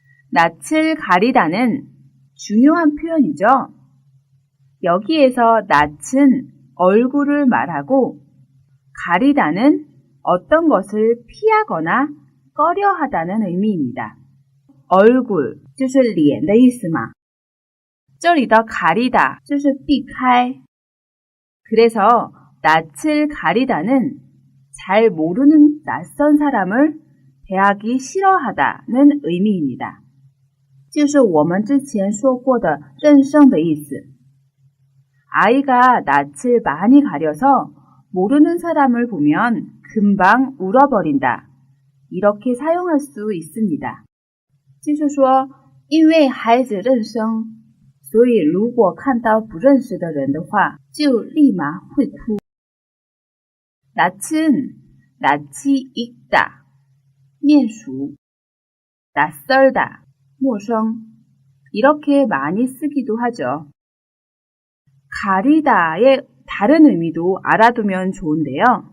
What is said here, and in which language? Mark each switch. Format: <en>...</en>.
<ko>낯을 가리다는 중요한 표현이죠. 여기에서 낯은 얼굴을 말하고 가리다는 어떤 것을 피하거나 꺼려하다는 의미입니다.</ko> <zh>얼굴 就是脸的意思嘛。这里的 가리다 就是避开。</zh> <ko>그래서 낯을 가리다는 잘 모르는 낯선 사람을 대하기 싫어하다는 의미입니다.</ko> <zh>就是我们之前说过的认生的意思。</zh> <ko>아이가 낯을 많이 가려서 모르는 사람을 보면 금방 울어버린다. 이렇게 사용할 수 있습니다.</ko> <zh>就是说因为孩子认生所以如果看到不认识的人的话就立马会哭。</zh> <ko>낯은 낯이 익다,</ko> <zh>面熟,</zh> <ko>낯설다,</ko> <zh>陌生</zh> <ko>이렇게 많이 쓰기도 하죠. 가리다의 다른 의미도 알아두면 좋은데요.</ko>